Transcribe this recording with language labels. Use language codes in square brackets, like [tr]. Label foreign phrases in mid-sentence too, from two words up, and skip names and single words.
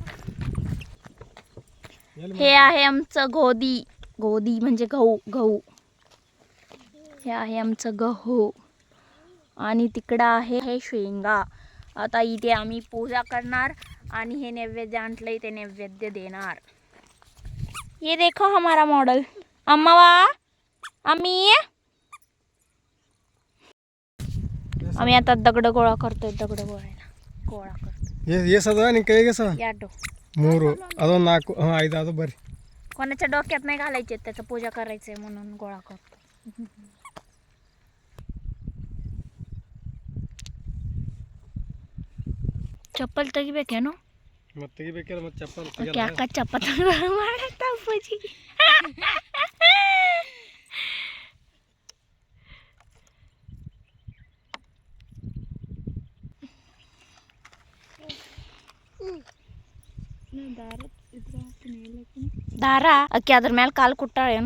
[mr] हे आहे आमचं गोदी म्हणजे गहू. हे आहे आमचं गहू आणि तिकडं आहे हे शेंगा. आता इथे आम्ही पूजा करणार आणि हे नैवेद्य आणलंय ते नैवेद्य देणार. [hi] ये देखो हमारा मॉडल. [mr] अम्मा वा आम्ही आता दगड गोळा करतोय. दगड गोळा करतोय. याडो [kn] ಮೂರು ಅದೊಂದು 4 5 ಅದು ಬರ್ರಿ. [mr] कोणाच्या डोक्यात नाही घालायचे, त्याचं पूजा करायचंय म्हणून गोळा करतो. [kn] ಚಪ್ಪಲ್ ತೆಗಿಬೇಕೇನು? ಮತ್ತೆ ತೆಗಿಬೇಕಲ್ಲ, ಮತ್ತೆ ಚಪ್ಪಲ್ ಓಕೆ, ಅಕ್ಕ ಚಪ್ಪಲ್ ಮಾಡತ್ತ ಅಪ್ಪಾಜಿ. ದಾರ ಅಕ್ಕಿ ಅದ್ರ ಮೇಲೆ ಕಾಲು ಕುಟ್ಟಾಳೇನು?